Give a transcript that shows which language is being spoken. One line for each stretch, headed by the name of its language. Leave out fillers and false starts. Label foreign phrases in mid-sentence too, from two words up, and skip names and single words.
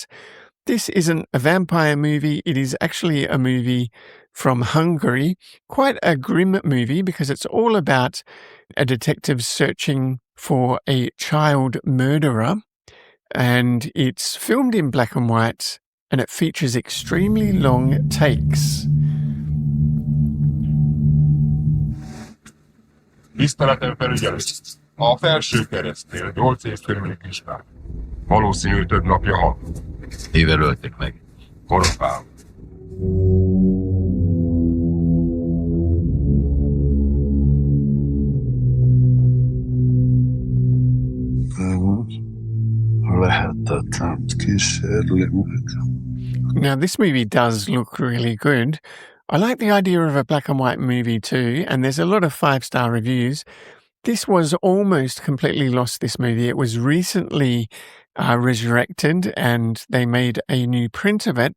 English: This isn't a vampire movie. It is actually a movie from Hungary. Quite a grim movie because it's all about a detective searching for a child murderer. And it's filmed in black and white and it features extremely long takes.
Hungarian: Tiszteletem felügyelő. A felső keresztnél 8 év körüli kislány. Valószínű több napja halt. Mivel ölték meg? Koronával. Lehetetlen kísérlet.
English: Now, this movie does look really good. I like the idea of a black and white movie too, and there's a lot of 5-star reviews. This was almost completely lost, this movie. It was recently resurrected and they made a new print of it.